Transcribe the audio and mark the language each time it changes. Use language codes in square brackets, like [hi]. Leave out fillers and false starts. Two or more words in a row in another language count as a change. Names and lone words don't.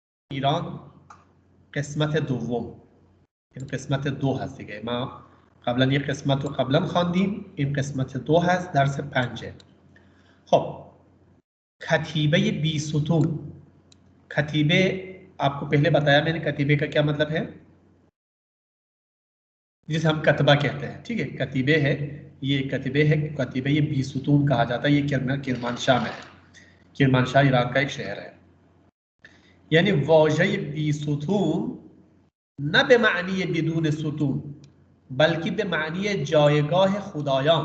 [fa] ایران قسمت دوم، این قسمت 2 هست دیگه. ما قبلا یک قسمت رو قبلا خواندیم، این قسمت 2 هست، درس 5. [hi] خب कतीबे बी सुतून, कतीबे आपको पहले बताया मैंने कतीबे का क्या मतलब है, जिसे हम कतबा कहते हैं, ठीक है। कतीबे है, ये कतीबे है, कतीबे ये बी सुतून कहा जाता है। ये किरमानशाह में है, किरमानशाह ईरान का एक शहर है। [fa] یعنی واژه بی ستون نه به معنی بدون ستون بلکه به معنی جایگاه خدایان.